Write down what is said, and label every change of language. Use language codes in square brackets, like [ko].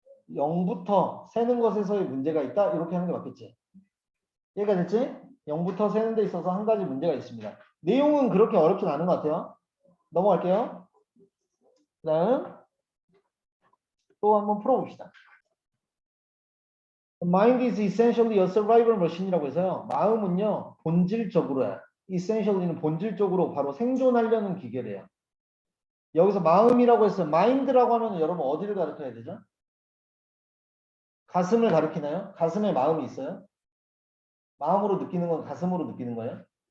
[ko] 0부터 세는 것에서의 문제가 있다. 이렇게 하는 게 맞겠지. 이해가 됐지? 0부터 세는 데 있어서 한 가지 문제가 있습니다. 내용은 그렇게 어렵진 않은 것 같아요. 넘어갈게요. 그 다음 또 한번 풀어봅시다. [en] Mind is essentially a survival machine이라고 해서요. [ko] 마음은요. 본질적으로야. essentially는 본질적으로 바로 생존하려는 기계래요. 여기서 마음이라고 해서 마인드라고 하면 여러분 어디를 가르쳐야 되죠? 가슴을 가리키나요? 가슴에 마음이 있어요? 마음으로 느끼는 건 가슴으로 느끼는 거예요?